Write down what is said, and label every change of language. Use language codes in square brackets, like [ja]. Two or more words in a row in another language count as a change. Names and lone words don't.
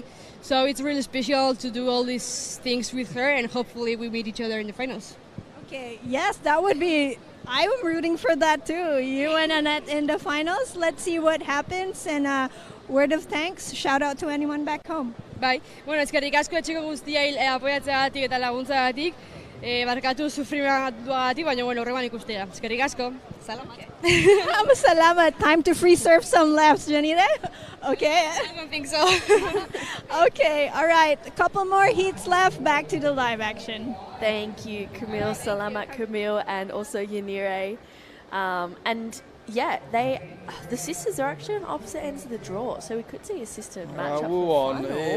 [en] So it's really special to do all these things with her, and hopefully we meet each other in the finals. Okay, yes, that would be, I'm rooting for that too. You and Annette in the finals. Let's see what happens, and word of thanks, shout out to anyone back home. [eu] Bai, bueno, eskerrik asko etxeko guztiai apoiatzeagatik eta laguntzagatik. Barkatu sufrimenduagatik, baina bueno, horregan ikustea. Eskerrik asko. [en] Salamat. Salamat. Time to free surf some lefts, Janine. Okay. I don't think so. Okay, all right. A couple more heats left. Back to the live action. Thank you, Camille. Salamat, Camille, and also Yanire. And yeah, the sisters are actually on opposite ends of the draw, so we could see a sister match up for the final.